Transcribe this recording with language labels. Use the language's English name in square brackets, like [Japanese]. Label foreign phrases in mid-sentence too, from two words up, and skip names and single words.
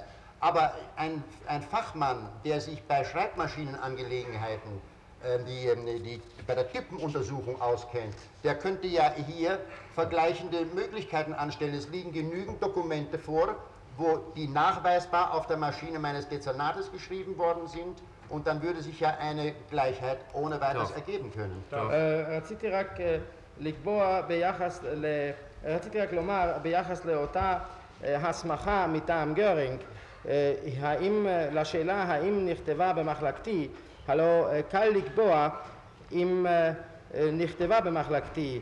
[German] Aber ein Fachmann, der sich bei Schreibmaschinenangelegenheiten, die bei der Tippenuntersuchung auskennt, der könnte ja hier vergleichende Möglichkeiten anstellen. Es liegen genügend Dokumente vor, wo die nachweisbar auf der Maschine meines Dezernates geschrieben worden sind, und dann würde sich ja eine Gleichheit ohne weiteres ergeben können. [Hebrew] רציתי רק לומר ביחס לאותה הסמכה מטעם גרינג, לשאלה האם נכתבה במחלקתי, הלא קל לקבוע אם נכתבה במחלקתי.